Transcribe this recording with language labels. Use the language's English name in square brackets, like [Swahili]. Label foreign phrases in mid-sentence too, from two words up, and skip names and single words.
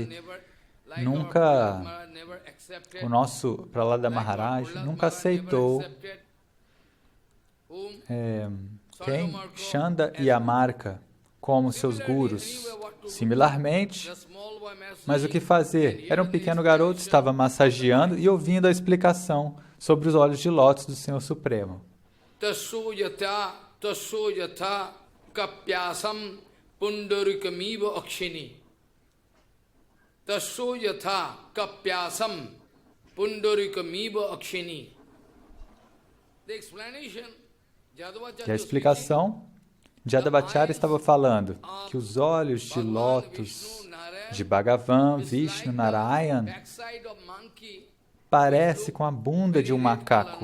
[Portuguese] O nosso Prahlada Maharaj nunca aceitou Chanda e Amarka como seus gurus. Similarmente, mas o que fazer? Era um pequeno garoto, estava massageando e ouvindo a explicação sobre os olhos de lótus do Senhor Supremo. [Sanskrit] Tasso yatha kapyasam pundarikamiva akshini. Tasso yatha kapyasam pundarikamiva akshini. [Portuguese] E a explicação, Jadavacharya estava falando que os olhos de lótus de Bhagavan, Vishnu, Narayana, parece com a bunda de um macaco.